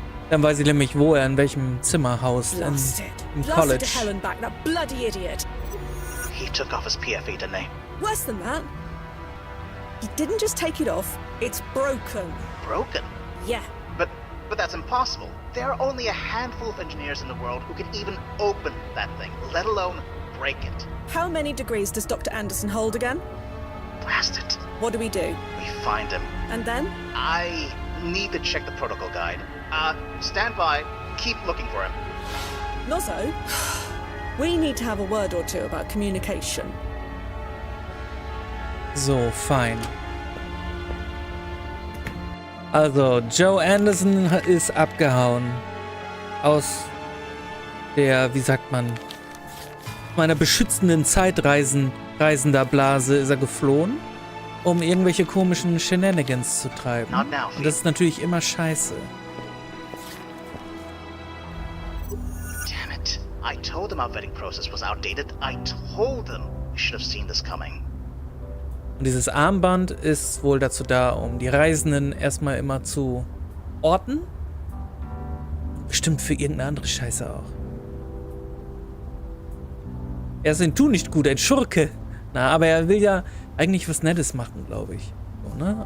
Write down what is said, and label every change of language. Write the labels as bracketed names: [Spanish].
[German] Dann weiß ich nämlich, wo er in welchem Zimmer haust. [English] Blast it. [German] Im [English] Blast [German] College. [English] it to hell and back, that bloody idiot. He took off his PFE, didn't he? Worse than that. He didn't just take it off, it's broken. Broken? Yeah. But that's impossible. There are only a handful of engineers in the world who can even open that thing, let alone break it. How many degrees does Dr. Anderson hold again? Blast it. What do? We find him. And then? I need to check the protocol guide. Stand by. Keep looking for him. Nozzo, we need to have a word or two about communication. [German] So, fein. Also, Joe Anderson ist abgehauen. Aus der, wie sagt man, meiner beschützenden Zeitreisender-Blase ist er geflohen, um irgendwelche komischen Shenanigans zu treiben. [English] Not now, [German] Und das ist natürlich immer scheiße. [English] Damn it. I told them our vetting process was outdated. I told them. We should have seen this coming. [German] Und dieses Armband ist wohl dazu da, um die Reisenden erstmal immer zu orten. Bestimmt für irgendeine andere Scheiße auch. Er ist ein Tu nicht gut, ein Schurke. Na, aber er will ja eigentlich was Nettes machen, glaube ich. So, ne?